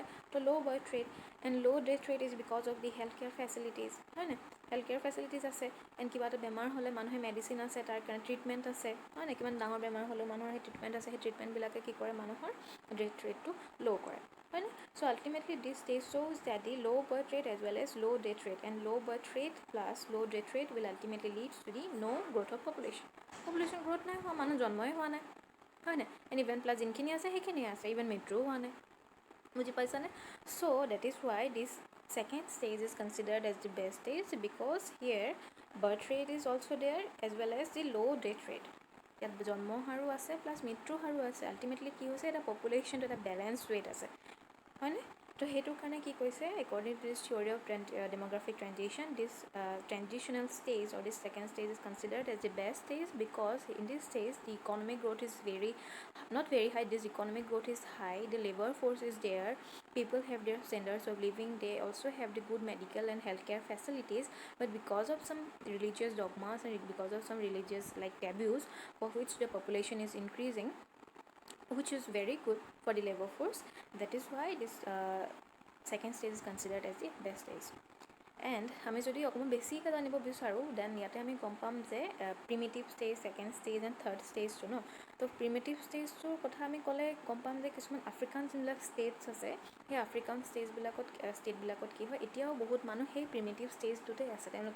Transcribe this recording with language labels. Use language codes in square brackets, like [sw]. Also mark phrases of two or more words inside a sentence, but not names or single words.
[en] তো low birth rate and low death rate is because of the health care facilities, [as] হয় নাই? [en] health care facilities [as] আছে, এণ্ড কিবা এটা বেমাৰ হ'লে মানুহে মেডিচিন আছে, তাৰ কাৰণে ট্ৰিটমেণ্ট আছে, হয় নাই? কিমান ডাঙৰ বেমাৰ হ'লেও মানুহৰ সেই ট্ৰিটমেণ্ট আছে, সেই ট্ৰিটমেণ্টবিলাকে কি কৰে, মানুহৰ [en] death rateটো [as] ল' কৰে, হয় নে? [en] so ultimately this stage shows that the low birth rate as well as low death rate, and low birth rate plus low death rate will ultimately lead to the no growth of population. Population growth [as] নাই হোৱা, মানুহ জন্মই হোৱা নাই, হয় নাই? [en] and even plus [as] যোনখিনি আছে সেইখিনিয়ে আছে, ইভেন মৃত্যুও হোৱা নাই। বুজি পাইছানে? [en] so that is why this second stage is considered as the best stage, because here birth rate is also there as well as the low death rate. [as] ইয়াত জন্ম হাৰো আছে প্লাছ মৃত্যু হাৰো আছে। আল্টিমেটলি কি হৈছে, এটা পপুলেশ্যনটো এটা [en] balance rate [as] আছে, হয়নে? তো সেইটো কাৰণে কি কৈছে, [en] according to this theory of demographic transition, this transitional stage or this second stage is considered as the best stage, because in this stage the economic growth is not very high, this economic growth is high, the labor force is there, people have their standards of living, they also have the good medical and healthcare facilities, but because of some religious dogmas and because of some religious like taboos for which the population is increasing, which is very good for the labor force, that is why this second stage is considered as the best stage. [as] এণ্ড আমি যদি অকণমান বেছিকৈ জানিব বিচাৰোঁ, দেন ইয়াতে আমি গম পাম যে [en] primitive stage, second stage and third stageটো [as] ন। তো [en] primitive stageটোৰ [as] কথা আমি ক'লে গম পাম যে কিছুমান আফ্ৰিকান যোনবিলাক ষ্টেটছ আছে, সেই আফ্ৰিকান ষ্টেটবিলাকত কি হয়, এতিয়াও বহুত মানুহ সেই [en] primitive stageটোতে [as] আছে।